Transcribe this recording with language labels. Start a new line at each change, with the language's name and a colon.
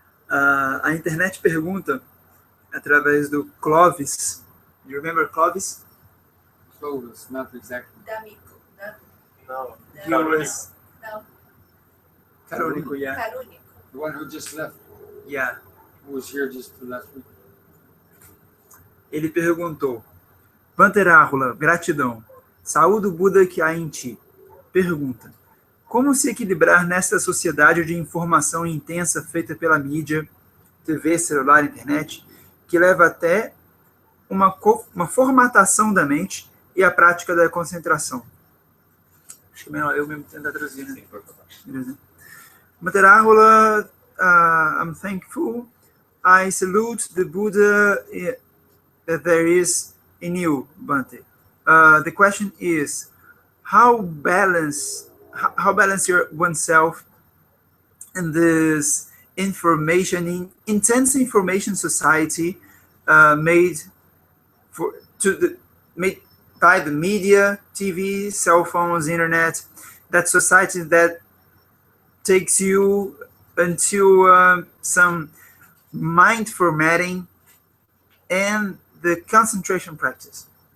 Portuguese: A internet pergunta através do Clovis.
English: You remember Clovis? Clovis, not exactly. D'amico. No. He was
Portuguese: Não.
English: Carônico, yeah. Carúnico. The one who just left, Yeah. who was here just last week.
Portuguese: Ele perguntou: Bhante Rahula, gratidão. Saúde o Buda que há em ti. Pergunta: como se equilibrar nesta sociedade de informação intensa feita pela mídia, TV, celular, internet, que leva até uma formatação da mente e a prática da concentração? Acho que é melhor eu mesmo tentar traduzir, né? Beleza.
English: Bhante Rahula, I'm thankful. I salute the Buddha that there is in you, Bhante. The question is, how balance oneself in this intense information society made by the media, TV, cell phones, internet, that society that takes you into some mind formatting and the concentration practice.